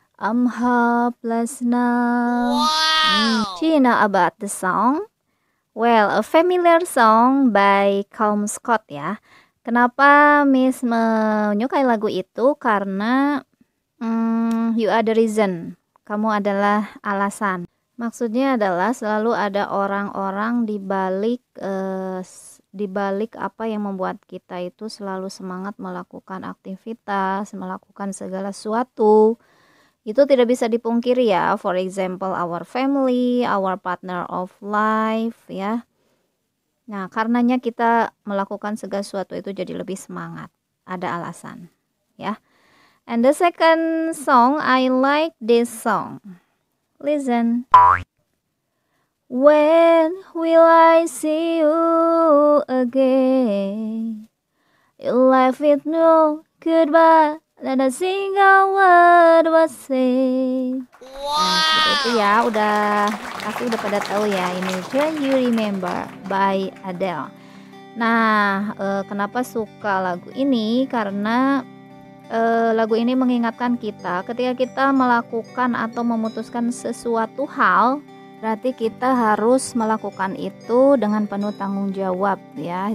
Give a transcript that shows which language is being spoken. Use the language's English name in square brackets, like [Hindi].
[English] I'm hopeless now. Do you know about the song? Well, a familiar song by Calum Scott ya. [Indonesian] Kenapa Miss menyukai lagu itu? Karena [English] you are the reason. [Indonesian] Kamu adalah alasan. Maksudnya adalah selalu ada orang-orang di balik apa yang membuat kita itu selalu semangat melakukan aktivitas, melakukan segala sesuatu. Itu tidak bisa dipungkiri ya. [English] For example, our family, our partner of life ya. [Indonesian] Nah, karenanya kita melakukan segala sesuatu itu jadi lebih semangat. Ada alasan ya. [English] And the second song, I like this song. Listen. When will I see you again? You left with no goodbye, not a single word was said. [Indonesian] Nah, seperti itu ya, pasti udah pada tahu ya ini Can You Remember by Adele. Nah, kenapa suka lagu ini? Karena lagu ini mengingatkan kita ketika kita melakukan atau memutuskan sesuatu hal, berarti kita harus melakukan itu dengan penuh tanggung jawab ya.